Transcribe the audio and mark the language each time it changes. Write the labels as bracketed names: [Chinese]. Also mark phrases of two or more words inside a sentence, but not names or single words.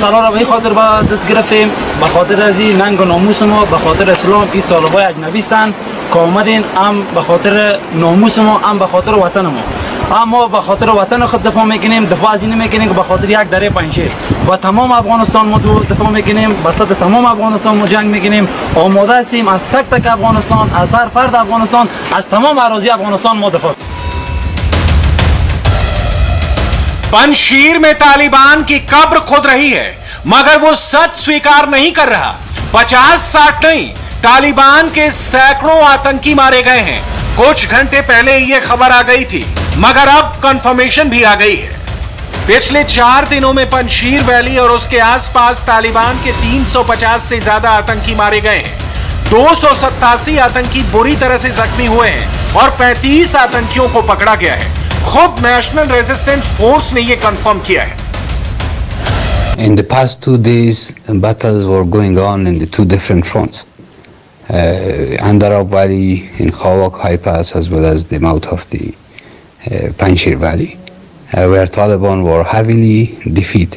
[Persian] سلا را به این خاطر به دست گرفتیم، به خاطر از این ننگ و ناموس ما، به خاطر اسلام این طالبای اجنبی هستند کامدین ام به خاطر ناموس ما، ام به خاطر وطن ما. اما به خاطر وطن خود دفاع میکنیم، دفاع از این نمیکنیم که به خاطر یک دره پنجشیر. با تمام افغانستان ما دفاع میکنیم، با صد تمام افغانستان ما جنگ میکنیم. آماده هستیم از تک تک افغانستان، از هر فرد افغانستان، از تمام اراضی افغانستان ما دفاع. [Hindi] पंजशीर में तालिबान की कब्र खुद रही है, मगर वो सच स्वीकार नहीं कर रहा। 50-60 नहीं, तालिबान के सैकड़ों आतंकी मारे गए हैं। कुछ घंटे पहले ये खबर आ गई थी, मगर अब कंफर्मेशन भी आ गई है। पिछले 4 दिनों में पंजशीर वैली और उसके आसपास तालिबान के 350 से ज्यादा आतंकी मारे गए हैं। 287 आतंकी बुरी तरह से जख्मी हुए हैं और 35 आतंकियों को पकड़ा गया है। खुद नेशनल रेजिस्टेंस फोर्स ने यह कंफर्म किया है। [English] In the past 2 days, battles were going on in the 2 different fronts. Andarab Valley in Khawak High Pass, as well as the mouth of the Panjshir Valley, where Taliban were heavily defeated.